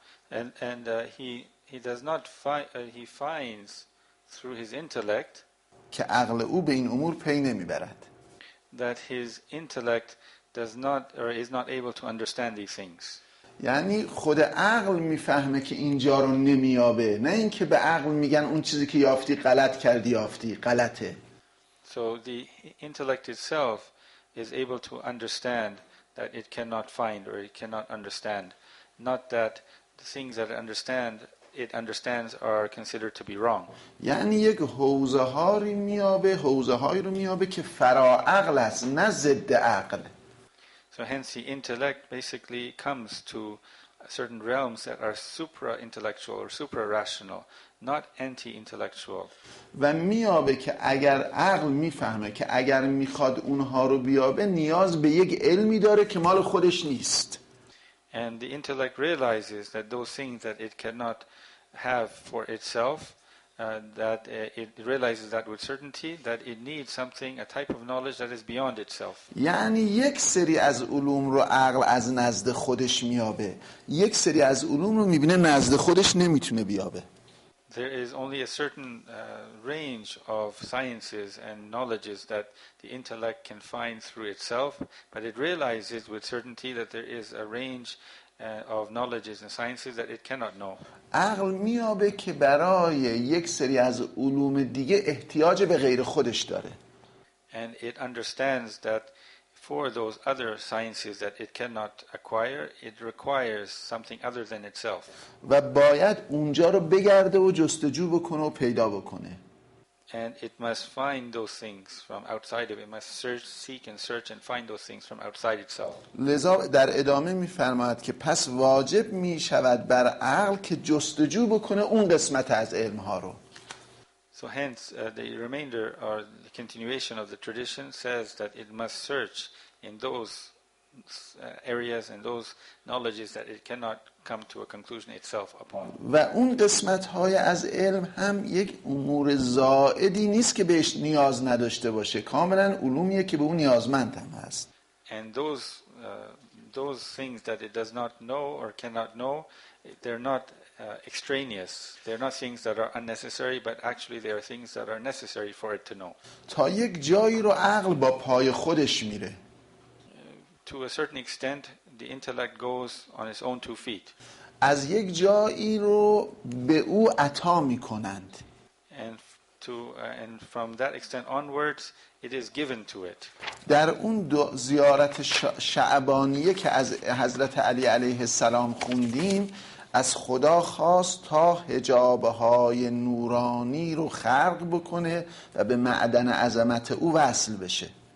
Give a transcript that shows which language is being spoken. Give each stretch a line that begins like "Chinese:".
English: And he does not find, he finds through his intellect
Persian: که عقل او به این امور پی نمیبرد.
English: That his intellect does not or is not able to understand these things.
Persian: یعنی خود عقل میفهمه که اینجا رو نمیابه، نه اینکه به عقل میگن اون چیزی که یافتی غلط کردی، یافتی غلطه.
English: So the intellect itself is able to understand that it cannot find or it cannot understand, not that the things that it understands are considered to be wrong.
Persian: یعنی یک حوزه هایی رو میابه که فرا عقل است، نه ضد عقل.
English: So hence the intellect basically comes to certain realms that are supra-intellectual or supra-rational, not anti-intellectual.
Persian: و میابه که اگر عقل میفهمه که اگر میخواد اونها رو بیابه نیاز به یک علمی داره که مال خودش نیست.
English: And the intellect realizes that those things that it cannot have for itself, that it realizes that with certainty that it needs something, a type of knowledge that is beyond itself.
Persian: یعنی یک سری از علوم رو عقل از نزد خودش میابه، یک سری از علوم رو میبینه نزد خودش نمیتونه بیابه.
English: There is only a certain range of sciences and knowledges that the intellect can find through itself, but it realizes with certainty that there is a range of knowledges and sciences that it cannot know.
Persian: عقل میابه که برای یک سری از علوم دیگه احتیاج به غیر خودش داره.
English: And it understands that for those other sciences that it cannot acquire, it requires something other than itself.
Persian: و باید اونجا رو بگرده و جستجو بکنه و پیدا بکنه.
English: And it must find those things from outside of it. It must seek and search and find those things from outside itself.
Persian: لذا در ادامه می‌فرماید که پس واجب می‌شود بر عقل که جستجو بکنه اون قسمت از علم‌ها رو.
English: So hence the remainder or the continuation of the tradition says that it must search in those areas and those knowledges that it cannot come to a conclusion itself upon.
Persian: و اون قسمت‌های از علم هم یک امور زائدی نیست که بهش نیاز نداشته باشه، کاملا علومیه که به اون نیازمند هم هست.
English: And those things that it does not know or cannot know, they're not extraneous. They're not things that are unnecessary, but actually they are things that are necessary for it to know.
Persian: تا یک جایی رو عقل با پای خودش میره.
English: To a certain extent, the intellect goes on its own 2 feet.
Persian: از یک جایی رو به او عطا میکنند.
English: And from that extent onwards, it is given to it.
Persian: در اون زیارت شعبانیه که از حضرت علی علیه السلام خوندیم، از خدا خواست تا حجابهای نورانی رو خلق بکنه و به معدن عظمت او وصل بشه.